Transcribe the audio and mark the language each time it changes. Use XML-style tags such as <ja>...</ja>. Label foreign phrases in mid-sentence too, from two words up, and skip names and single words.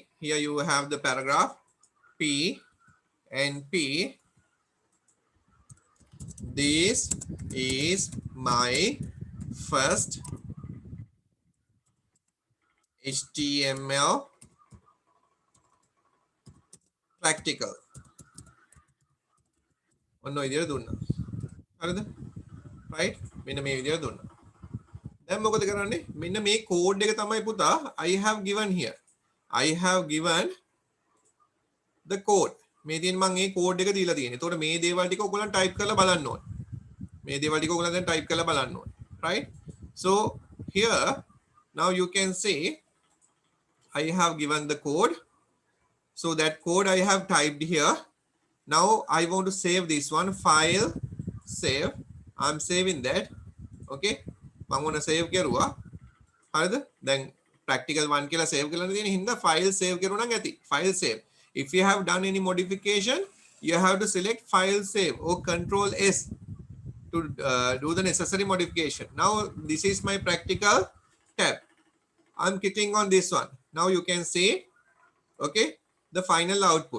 <en>Here you have the paragraph P and P. This is my first HTML practical.</en> <si>ඔන්න ඔය විදිහට දුන්නා. හරිද? right? මෙන්න මේ විදිහට දුන්නා. දැන් මොකද කරන්නේ? මෙන්න මේ කෝඩ් එක තමයි පුතා</si> <en>I have given here. I have given the code.</en> <si>මේ තියෙන මම මේ කෝඩ් එක දීලා තියෙන්නේ. එතකොට මේ දේවල් ටික ඔයගොල්ලන් ටයිප් කරලා බලන්න ඕනේ. මේ දේවල් ටික ඔයගොල්ලන් දැන් ටයිප් කරලා බලන්න ඕනේ.</si> <en>right? So here now you can see I have given the code. So that code I have typed here. Now I want to save this one. File, save. I'm saving that. Okay. I'm going to save</en> <si>කරුවා. හරිද? දැන් practical 1 කියලා save කරලා තියෙන හින්දා</si> <en>file save</en> <si>කරුවා නම් ඇති.</si> <en>File save. If you have done any modification, you have to select file save or control S to do the necessary modification. Now this is my practical tab. I'm clicking on this one. Now you can see, okay, the final output.</en>